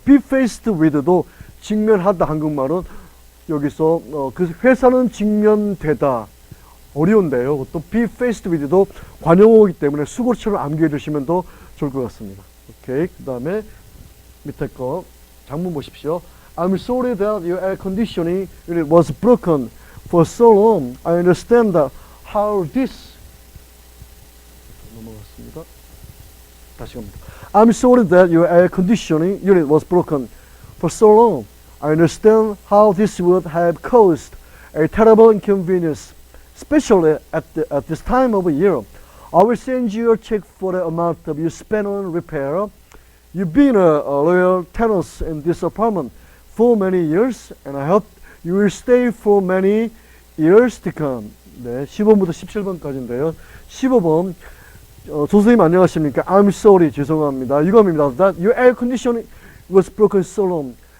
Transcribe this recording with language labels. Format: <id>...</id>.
<ko>be faced with도 직면하다, 한국말은 여기서 그 회사는 직면되다. 어려운데요. 또 be faced with도 관용어이기 때문에 수고처럼 암기해 두시면 더 좋을 것 같습니다. 오케이. 그 다음에 밑에 거 장문 보십시오.</ko> <en>I'm sorry that your air conditioning unit was broken for so long. I understand how this.</en> <ko>넘어갔습니다. 다시 갑니다.</ko> <en>I'm sorry that your air conditioning unit was broken for so long. I understand how this would have caused a terrible inconvenience, especially at this time of year. I will send you a check for the amount that you spent on repair. You've been a loyal tenant in this apartment for many years, and I hope you will stay for many years to come.</en> <ko>네, 15번부터 17번까지인데요. 15번, 조선생님 안녕하십니까?</ko> <en>I'm sorry,</en> <ko>죄송합니다. 이겁니다.</ko> <en>That your air conditioning was broken so long.</en>